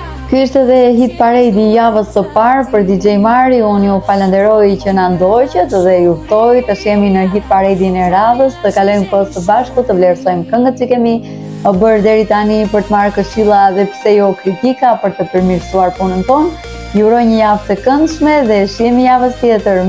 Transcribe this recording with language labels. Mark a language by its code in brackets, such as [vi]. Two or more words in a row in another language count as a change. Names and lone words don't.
[sq] Ky ishte edhe [en] hit parade [sq] I javës së parë për DJ Mari. Unë ju falenderoj që na ndoqët dhe ju ftoj të jemi në [en] hit parade-in [sq] e radhës, të kalojmë kohë së bashku, të vlerësojmë këngët që kemi bërë deri tani, për të marrë këshilla dhe pse jo kritika për të përmirësuar punën tonë. Ju uroj një javë të këndshme dhe shihemi javës tjetër.